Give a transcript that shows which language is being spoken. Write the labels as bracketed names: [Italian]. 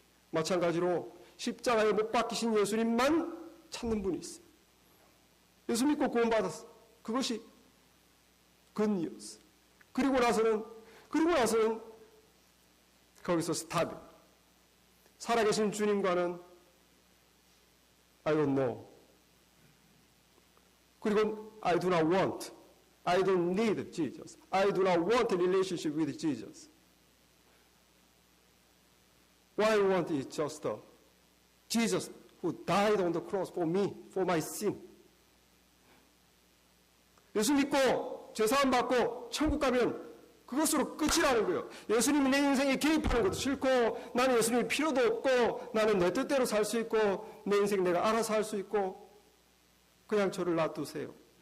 [Korean] 마찬가지로 십자가에 못 박히신 예수님만 찾는 분이 있어요. 예수 믿고 구원받았어. 그것이 굿뉴스. 그리고 나서는 거기서 스탑이. 살아계신 주님과는 [English] I don't know. [Korean] 그리고 [English] I do not want. I don't need Jesus. I do not want a relationship with Jesus. What I want is just Jesus who died on the cross for me, for my sin. [Korean] 예수 믿고 죄사함 받고 천국 가면 그것으로 끝이라는 거예요. 예수님이 내 인생에 개입하는 것도 싫고 나는 예수님이 필요도 없고 나는 내 뜻대로 살 수 있고 내 인생 내가 알아서 할 수 있고 그냥 저를 놔두세요.